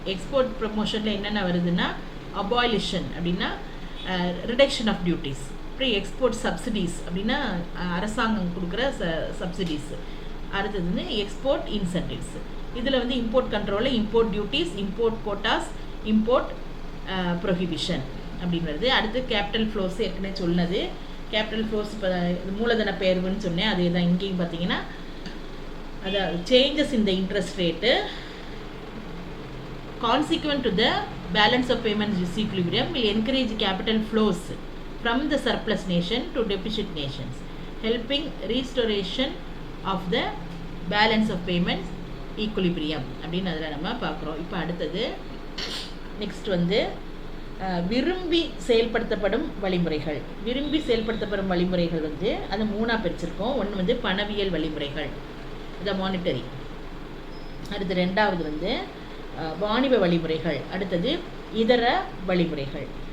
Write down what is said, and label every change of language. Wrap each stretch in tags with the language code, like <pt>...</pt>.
<ta>Export ப்ரமோஷனில் என்னென்ன வருதுன்னா abolition அப்படின்னா</ta> <en>reduction of duties,</en> <ta>அப்புறம் எக்ஸ்போர்ட் சப்சிடிஸ் அப்படின்னா அரசாங்கம் கொடுக்குற சப்சிடிஸ். அடுத்தது வந்து எக்ஸ்போர்ட் இன்சென்டிவ்ஸ். இதில் வந்து இம்போர்ட் கண்ட்ரோலில் import duties, import quotas, import prohibition அப்படின்னு வருது. அடுத்து கேபிட்டல் ஃப்ளோஸ் ஏற்கனவே சொன்னது.</ta> <en>capital flows</en> <ta>இப்போ மூலதன பெயர்வுன்னு சொன்னேன், அதே தான் இங்கேயும் பார்த்தீங்கன்னா அதாவது</ta> <en>changes in the interest rate consequent to the balance of payments disequilibrium will encourage capital flows from the surplus nation to deficit nations, helping restoration of the balance of payments equilibrium</en> <ta>அப்படின்னு அதில் நம்ம பார்க்குறோம். இப்போ அடுத்தது next வந்து விரும்பி செயல்படுத்தப்படும் வழிமுறைகள். விரும்பி செயல்படுத்தப்படும் வழிமுறைகள் வந்து அது 3ஆக பிரிச்சிருக்கோம். ஒன்று வந்து பணவியல் வழிமுறைகள், இந்த மானிட்டரி. அடுத்து ரெண்டாவது வந்து வாணிப வழிமுறைகள், அடுத்தது இதர வழிமுறைகள்.</ta>